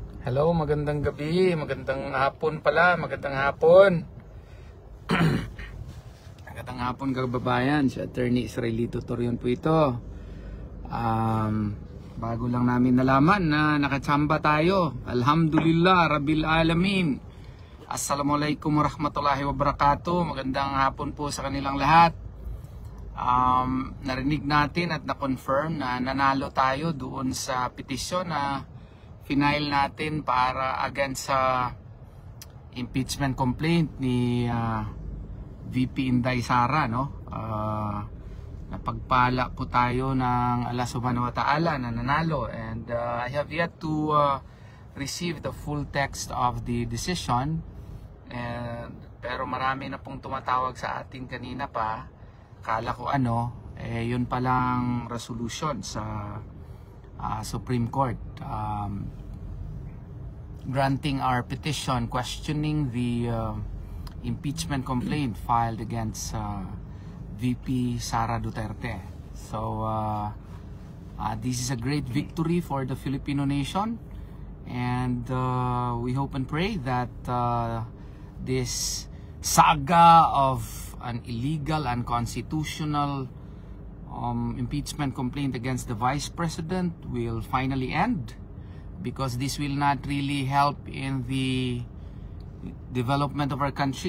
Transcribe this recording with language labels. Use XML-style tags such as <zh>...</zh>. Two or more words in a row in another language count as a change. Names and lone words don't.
<tl>Hello, magandang gabi, magandang hapon pala, magandang hapon. Magandang hapon kababayan, si Attorney Israelito Torion po ito. Bago lang namin nalaman na nakachamba tayo.</tl> <ar>الحمد لله رب العالمين السلام عليكم ورحمة الله وبركاته.</ar> <tl>Magandang hapon po sa kanilang lahat. Narinig natin at na-confirm na nanalo tayo doon sa petisyon na final natin para against sa</tl> <en>impeachment complaint</en> <tl>ni VP Inday Sara, no? Napagpala po tayo ng</tl> <ar>الله سبحانه وتعالى</ar> <tl>na nanalo,</tl> <en>and I have yet to receive the full text of the decision,</en> <tl>pero marami na pong tumatawag sa atin kanina pa. Kala ko yun palang</tl> <en>resolution sa Supreme Court granting our petition questioning the impeachment complaint filed against VP Sara Duterte. So this is a great victory for the Filipino nation, and we hope and pray that this saga of an illegal, unconstitutional impeachment complaint against the Vice President will finally end, because this will not really help in the development of our country.</en>